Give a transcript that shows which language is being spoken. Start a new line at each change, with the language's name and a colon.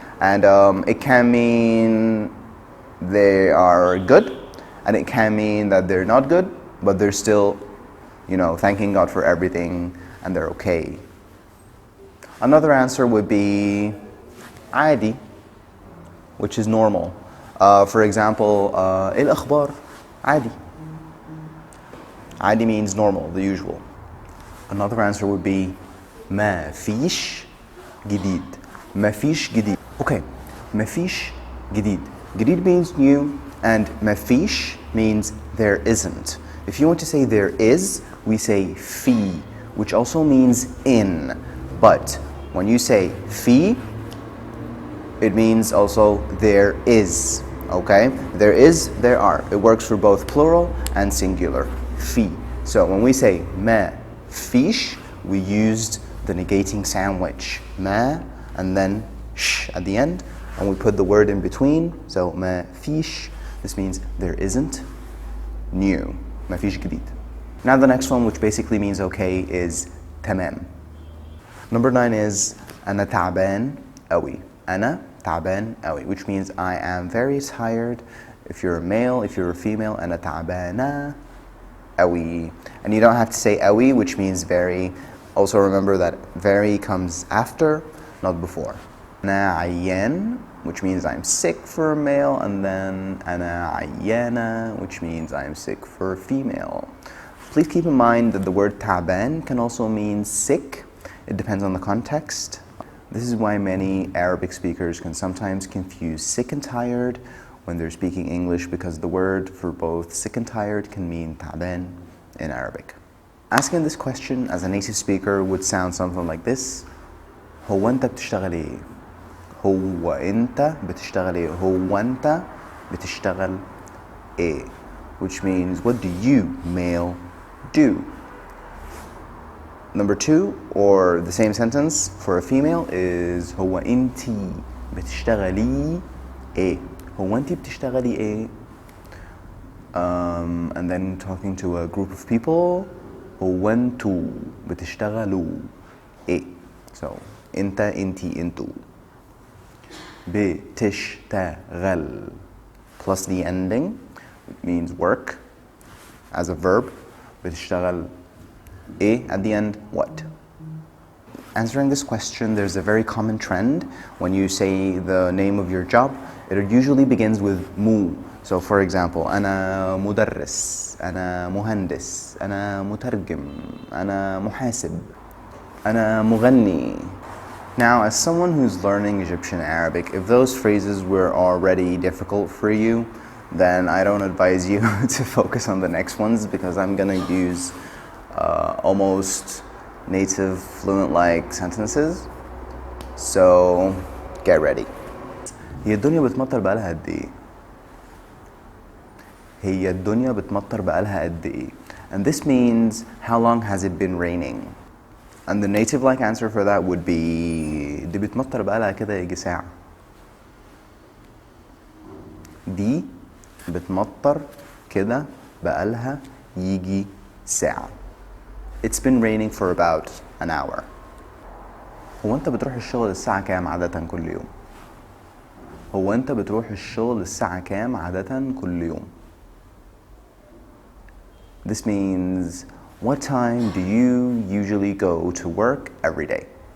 English: And it can mean they are good. And it can mean that they're not good, but they're still, thanking God for everything and they're okay. Another answer would be عادي, which is normal. For example,
Arabic: إيه الأخبار؟ عادي.
English: عادي means normal, the usual. Another answer would be
Arabic: ما فيش جديد. ما فيش جديد. Okay, ما فيش جديد.
English: جديد means new, and
Arabic: ما فيش
English: means there isn't. If you want to say there is, we say في, which also means in. But when you say في, it means also there is. Okay? There is, there are. It works for both plural and singular.
Arabic: في.
English: So when we say
Arabic: ما فيش,
English: we used the negating sandwich. ما and then sh at the end, and we put the word in between. So
Arabic: ما فيش,
English: this means there isn't new.
Arabic: ما فيش جديد.
English: Now the next one, which basically means okay, is تمام. Number 9 is
Arabic: أنا تعبان أوي. أنا تعبان أوي,
English: which means I am very tired. If you're a male, if you're a female,
Arabic: أنا تعبانة أوي.
English: And you don't have to say أوي, which means very. Also remember that very comes after, not before.
Arabic: أنا عيان,
English: which means I'm sick for a male, and then
Arabic: أنا عيانة,
English: which means I'm sick for a female. Please keep in mind that the word تعبان can also mean sick. It depends on the context. This is why many Arabic speakers can sometimes confuse sick and tired when they're speaking English, because the word for both sick and tired can mean تعبان in Arabic. Asking this question as a native speaker would sound something like this.
Arabic: هو أنت بتشتغل إيه؟ هو أنت بتشتغل إيه؟ هو أنت بتشتغل إيه?
English: Which means, what do you, male, do? Number 2, or the same sentence for a female, is
Arabic: هو أنتي بتشتغلي إيه؟ هو أنتي بتشتغلي إيه?
English: And then talking to a group of people,
Arabic: هو أنتوا بتشتغلوا إيه?
English: So
Arabic: أنت أنتي أنتوا.
English: بتشتغل plus the ending, it means work as a verb.
Arabic: بتشتغل إيه
English: at the end, what? Answering this question, there's a very common trend. When you say the name of your job, it usually begins with mu. So for example,
Arabic: أنا مدرس, أنا مهندس, أنا مترجم, أنا محاسب, أنا مغني.
English: Now, as someone who's learning Egyptian Arabic, if those phrases were already difficult for you, then I don't advise you to focus on the next ones, because I'm gonna use almost native fluent-like sentences. So get ready.
Arabic: هي الدنيا بتمطر بقالها قد ايه؟ هي الدنيا بتمطر بقالها قد ايه?
English: And this means, how long has it been raining? And the native-like answer for that would be
Arabic: دي بتمطر بقالها كده يجي ساعة. دي بتمطر كده بقالها يجي ساعة.
English: It's been raining for about an hour.
Arabic: هو أنت بتروح الشغل الساعة كام عادة كل يوم؟ هو أنت بتروح الشغل الساعة كام عادة كل يوم؟
English: This means, what time do you usually go to work every day?